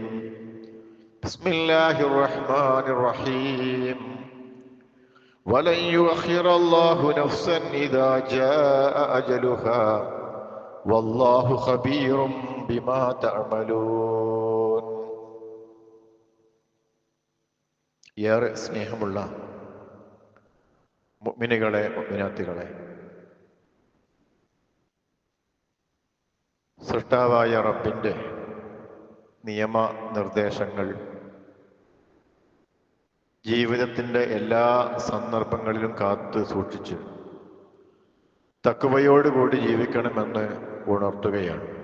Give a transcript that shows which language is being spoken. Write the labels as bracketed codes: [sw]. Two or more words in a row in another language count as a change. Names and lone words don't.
[ar] بسم الله الرحمن الرحيم. ولن يؤخر الله نفسا إذا جاء أجلها والله خبير بما تعملون. [ml] ഏറെ സ്നേഹമുള്ള മുഅ്മിനുകളെ, മുഅ്മിനാത്തുകളെ, സൃഷ്ടാവായ റബ്ബിൻ്റെ നിയമ നിർദ്ദേശങ്ങൾ ജീവിതത്തിൻ്റെ എല്ലാ സന്ദർഭങ്ങളിലും കാത്തു സൂക്ഷിച്ച് തഖ്വയോടുകൂടി ജീവിക്കണമെന്ന് ഉണർത്തുകയാണ്.